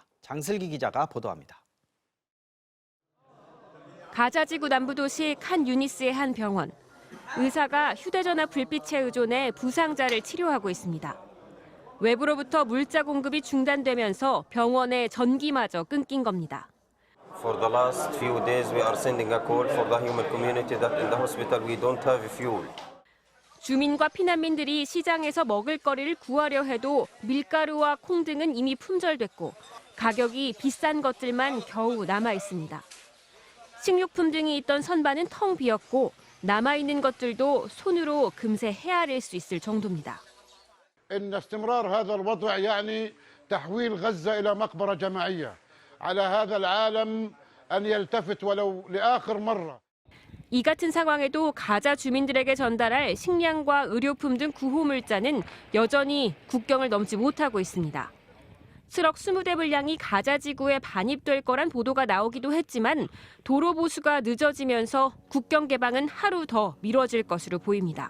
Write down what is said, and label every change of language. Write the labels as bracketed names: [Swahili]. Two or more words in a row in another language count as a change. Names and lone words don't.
[Korean] 장슬기 기자가 보도합니다. 가자지구 남부도시 칸 유니스의 한 병원. 의사가 휴대전화 불빛에 의존해 부상자를 치료하고 있습니다. 외부로부터 물자 공급이 중단되면서 병원의 전기마저 끊긴 겁니다. [English] For the last few days we are sending a call for the human community that in the hospital we don't have fuel. [Korean] 주민과 피난민들이 시장에서 먹을 거리를 구하려 해도 밀가루와 콩 등은 이미 품절됐고 가격이 비싼 것들만 겨우 남아 있습니다. 식료품 등이 있던 선반은 텅 비었고 남아있는 것들도 손으로 금세 헤아릴 수 있을 정도입니다. [Arabic] إن استمرار هذا الوضع يعني تحويل غزة إلى مقبرة جماعية. على هذا العالم أن يلتفت ولو لآخر مرة. [Korean] 이 같은 상황에도 가자 주민들에게 전달할 식량과 의료품 등 구호 물자는 여전히 국경을 넘지 못하고 있습니다. 트럭 20대 분량이 가자 지구에 반입될 거란 보도가 나오기도 했지만 도로 보수가 늦어지면서 국경 개방은 하루 더 미뤄질 것으로 보입니다.